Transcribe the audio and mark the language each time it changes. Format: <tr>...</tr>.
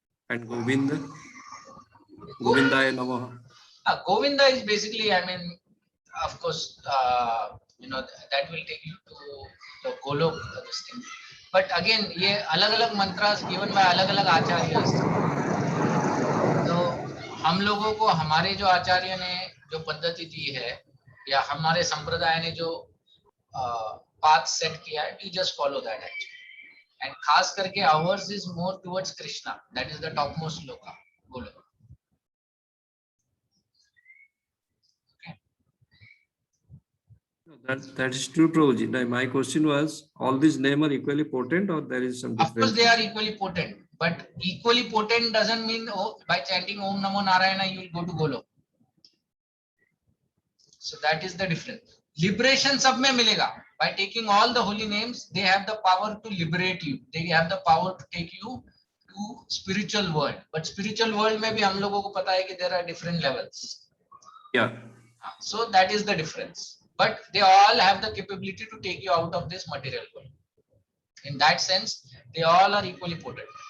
<en>And Govinda? Govindaya Namaha. Govinda is basically, I mean, of course, that will take you to the Golok, this thing. But again, ये अलग-अलग mantras given by अलग-अलग आचार्यस.</en> <hi>तो हम लोगों को हमारे जो आचार्य ने जो पद्धति दी है या हमारे संप्रदाय ने जो path set किया है,</hi> <en>we just follow that actually. And खास करके ours is more towards Krishna. That is the topmost loka, Golok. That is true, Prabhuji. Now, my question was, all these names are equally potent, or there is some difference? Of course, they are equally potent, but equally potent doesn't mean by chanting Om Namo Narayana you will go to Golok. So that is the difference.</en> <hi>Liberation सब में मिलेगा.</hi> <en>By taking all the holy names, they have the power to liberate you. They have the power to take you to spiritual world. But spiritual world</en> <hi>में भी हम लोगों को पता है कि</hi> <en>there are different levels. Yeah. So that is the difference. But they all have the capability to take you out of this material world. In that sense, they all are equally potent.</en>